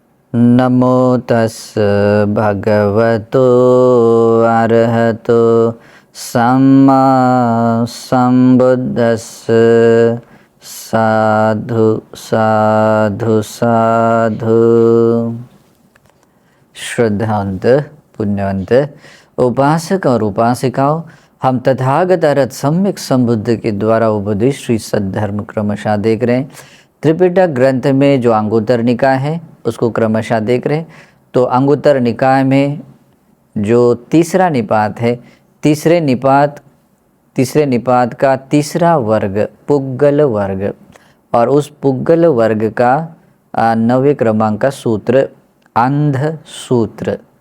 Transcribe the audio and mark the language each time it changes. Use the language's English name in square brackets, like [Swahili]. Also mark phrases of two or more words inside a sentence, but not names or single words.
[Pali] नमो तस् भगवतो अरहतो सम्मा संबुद्दस्स। साधु साधु साधु। [Hindi] श्रद्धावंत पुण्यवंत उपासक और उपासिकाओं, हम तथागत अरहत सम्यक संबुद्ध के द्वारा उपदेश श्री सद्धर्म क्रमशः देख रहे हैं। त्रिपिटक ग्रंथ में जो अंगुत्तर निकाय है उसको क्रमशः देख रहे हैं। तो अंगुत्तर निकाय में जो तीसरा निपात है, तीसरे निपात का तीसरा वर्ग पुग्गल वर्ग, और उस पुग्गल वर्ग का 9वें क्रमांक का सूत्र अंध सूत्र।